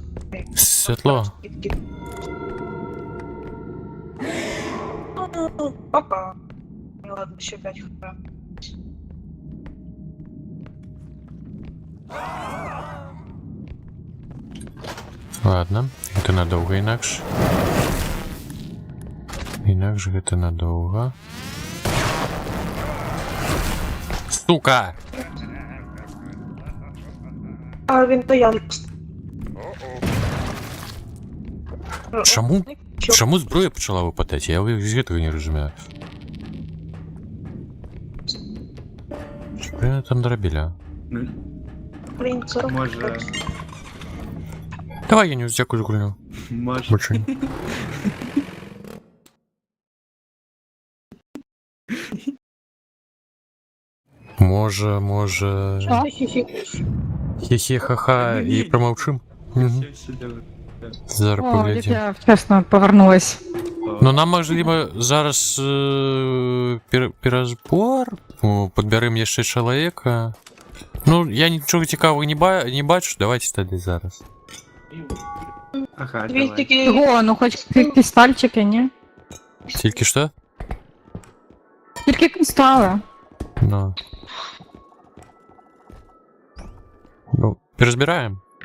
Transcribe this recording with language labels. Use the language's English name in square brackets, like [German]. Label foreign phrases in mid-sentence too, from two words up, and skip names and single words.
[Ukrainian] Світло. [Russian] Ну, пока. Ну ладно, [Ukrainian] ще 5 хп. [Russian] Ладно, [Belarusian] гэта надоўга інакш. Інакш гэта надоўга. Сука! [Ukrainian] А він то я. [Belarusian] Чаму зброя пачала выпадаць? Я з гэтага не разумею. Што яны там дарабілі? Ну, [Ukrainian] Блін, 40. може... [Belarusian] Давай, я не дзякую за гульню. [Ukrainian] Може... Больше не. Може... Хе-хе-ха-ха і промовчим. Все добре. Зараз О, поглядім. я вчасно повернулась. Ну нам, можливо, зараз перазбор. [Belarusian] Підберемо яшчэ чалавека. [Ukrainian] Ну, я нічого цікавого не бачу, давайте тоді зараз. Ага, Він давай. тільки... Ого, ну хоч кристальчики, ні? Тільки що? Тільки кристали. Ну. Ну, перезбираємо.